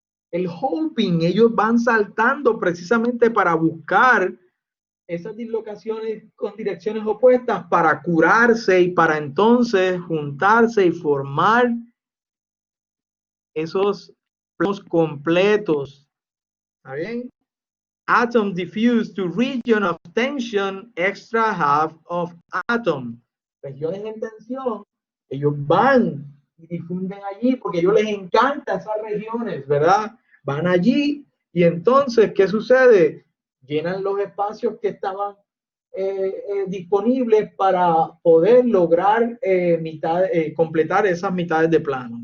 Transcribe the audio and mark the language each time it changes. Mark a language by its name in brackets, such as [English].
[Spanish] El hopping, ellos van saltando precisamente para buscar esas dislocaciones con direcciones opuestas para curarse y para entonces juntarse y formar esos planos completos. ¿Está bien? [English] Atom diffuse to region of tension, extra half of atom. [Spanish] Regiones en tensión, ellos van y difunden allí porque a ellos les encanta esas regiones, ¿verdad? Van allí y entonces, ¿qué sucede? Llenan los espacios que estaban disponibles para poder lograr completar esas mitades de plano.